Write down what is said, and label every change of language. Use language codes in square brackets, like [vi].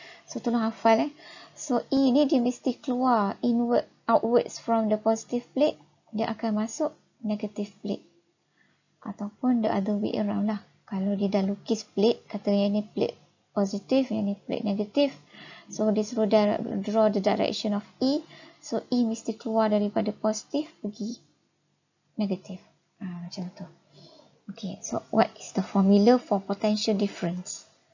[ms] So, tolong hafal So, E ni dia mesti keluar [en] outwards from the positive plate, [ms] dia akan masuk negative plate. Ataupun [en] the other way around [ms] lah. Kalau dia dah lukis plate, kata yang ni plate positif, yang ni plate negatif. [en] So, [ms] dia suruh [en] draw the direction of E. [ms] So, E mesti keluar daripada positif pergi negatif. Macam tu. [en] Okay, so what is the formula for potential difference?